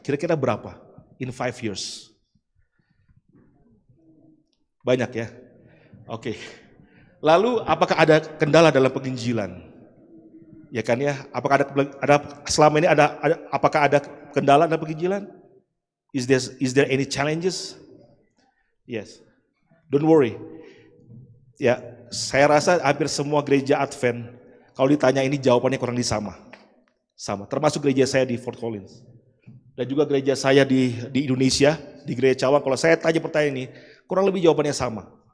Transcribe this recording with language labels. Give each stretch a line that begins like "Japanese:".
Indonesian: Kira-kira berapa?
English: In 5 years.
Indonesian: Banyak ya? Oke. Lalu apakah ada kendala dalam penginjilan? Ya kan ya? Apakah ada selama ini apakah ada kendala dalam penginjilan?
English: Is there any challenges? Yes. Don't worry.
Indonesian: Ya, saya rasa hampir semua gereja Advent kalau ditanya ini jawabannya kurang lebih sama. Sama, termasuk gereja saya di Fort Collins. Dan juga gereja saya di Indonesia, di Gereja Cawang, kalau saya tanya pertanyaan ini, kurang lebih jawabannya sama.